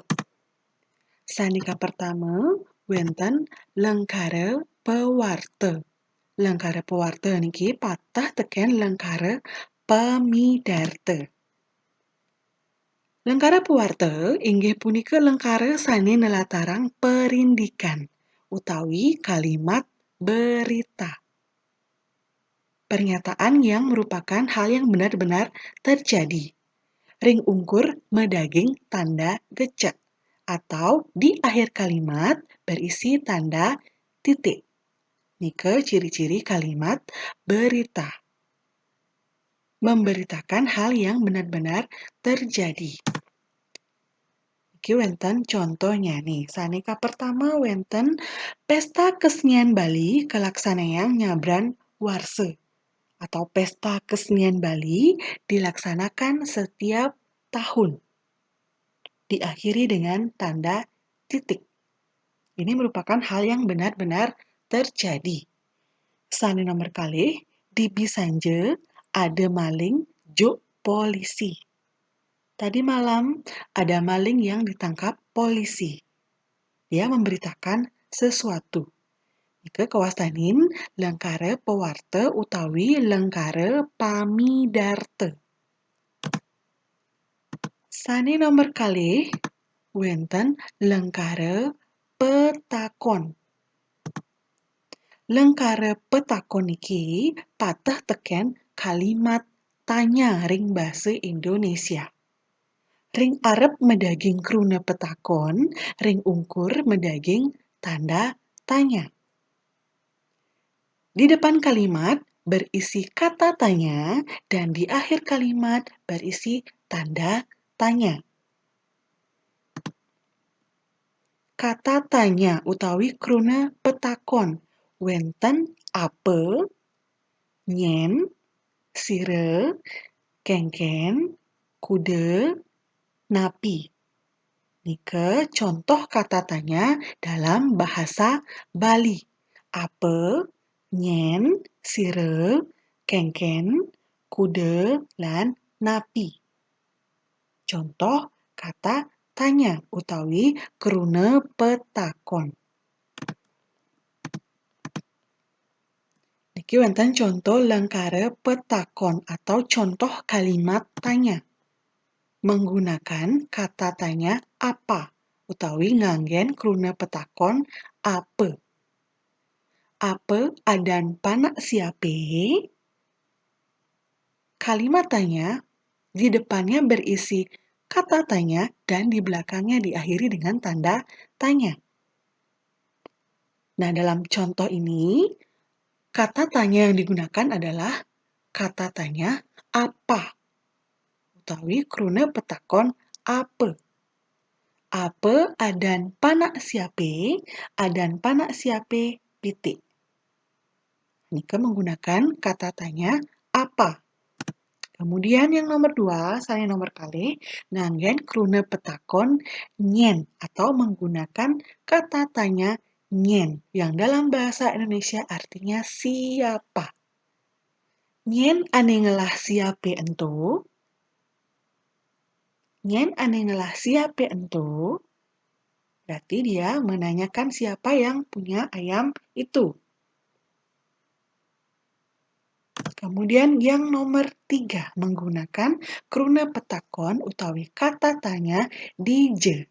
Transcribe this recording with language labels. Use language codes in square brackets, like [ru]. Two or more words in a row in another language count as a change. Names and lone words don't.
[ban] Sanika pertama, wenten lengkara pewarte. Lengkara pewarte niki patah teken lengkara pemidarte. Lengkara pewarte inggih punika lengkara sane nelatarang perindikan utawi [id] kalimat berita. Pernyataan yang merupakan hal yang benar-benar terjadi. [ban] Ring ungkur medaging tanda gecek [id] atau di akhir kalimat berisi tanda titik. Nike ciri-ciri kalimat berita. Memberitakan hal yang benar-benar terjadi. [ban] Iki wenten contohnya nih. Sanika pertama wenten pesta kesenian Bali kelaksanayang nyabran warse [id] atau pesta kesenian Bali dilaksanakan setiap tahun. Diakhiri dengan tanda titik. Ini merupakan hal yang benar-benar terjadi. [ban] Sani nomor kalih di Bisanje ada maling juk polisi. [id] Tadi malam ada maling yang ditangkap polisi. Dia memberitakan sesuatu. [ban] Ike kawastanin lengkara pewarte utawi lengkara pamidarte. Sani nomor kalih wenten lengkara petakon. Lengkara petakon niki patah teken [id] kalimat tanya [ban] ring basa Indonesia. Ring arep medaging kruna petakon, ring ungkur medaging tanda tanya. [id] Di depan kalimat berisi kata tanya dan di akhir kalimat berisi tanda tanya. Kata tanya [ban] utawi kruna petakon wenten ape, nyen, sire, kengken, kude, napi. [id] Nike contoh kata tanya dalam bahasa Bali. [ban] Ape, nyen, sire, kengken, kude, lan napi. [id] Contoh kata tanya utawi [ban] kruna petakon. Niki wenten contoh lengkara petakon [id] atau contoh kalimat tanya. Menggunakan kata tanya apa [ban] utawi nganggen kruna petakon ape. Ape adan panak siape? [id] Kalimat tanya di depannya berisi kata tanya dan di belakangnya diakhiri dengan tanda tanya. Nah, dalam contoh ini, kata tanya yang digunakan adalah kata tanya apa [ban] utawi kruna petakon ape. Ape adan panak siape, adan panak siape pitik. [id] Nika menggunakan kata tanya apa. Kemudian yang nomor 2, saya [ban] nomor kalih, nganggen kruna petakon nyen [id] atau menggunakan kata tanya nyen yang dalam bahasa Indonesia artinya siapa. [ban] Nyen ane ngelah siape ento? Nyen ane ngelah siape ento? [id] Berarti dia menanyakan siapa yang punya ayam itu. Kemudian yang nomor 3, menggunakan [ban] kruna petakon [id] utawi kata tanya dije.